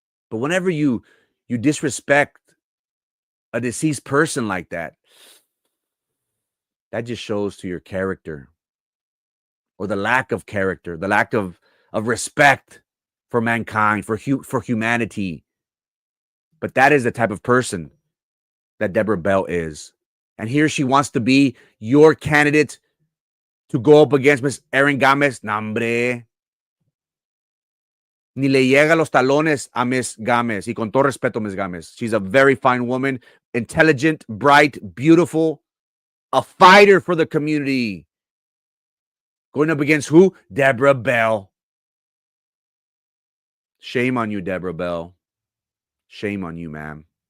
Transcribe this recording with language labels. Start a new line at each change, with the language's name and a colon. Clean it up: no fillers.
English: But whenever you disrespect a deceased person like that, that just shows to your character, or the lack of character, the lack of respect for mankind, for humanity. But that is the type of person that Deborah Bell is. And here she wants to be your candidate to go up against Miss Erin Gámez.
Spanish: Nambre. Ni le llega los talones a Miss Gámez. Y con todo respeto, Miss Gámez.
English: She's a very fine woman, intelligent, bright, beautiful, a fighter for the community. Going up against who? Deborah Bell. Shame on you, Deborah Bell. Shame on you, ma'am.